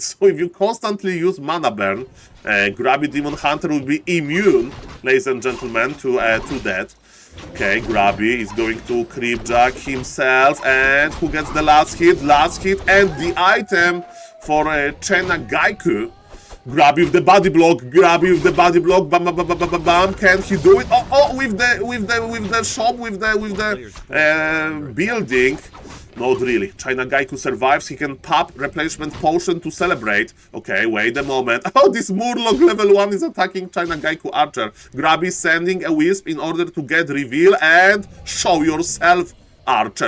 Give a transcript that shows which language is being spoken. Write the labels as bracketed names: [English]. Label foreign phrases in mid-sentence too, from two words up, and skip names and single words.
[English] So if you constantly use mana burn, Grubby Demon Hunter will be immune, ladies and gentlemen, to that. Okay, Grubby is going to creep jack himself, and who gets the last hit? Last hit, and the item for China Gaiku. Grubby with the body block, Grubby with the body block, bam, bam, bam, bam, bam, bam. Can he do it? Oh, with the shop, with the building. Not really. China Gaiku survives. He can pop replenishment potion to celebrate. Okay, wait a moment. Oh, this Murloc level 1 is attacking China Gaiku Archer. Grubby sending a wisp in order to get reveal, and show yourself, Archer.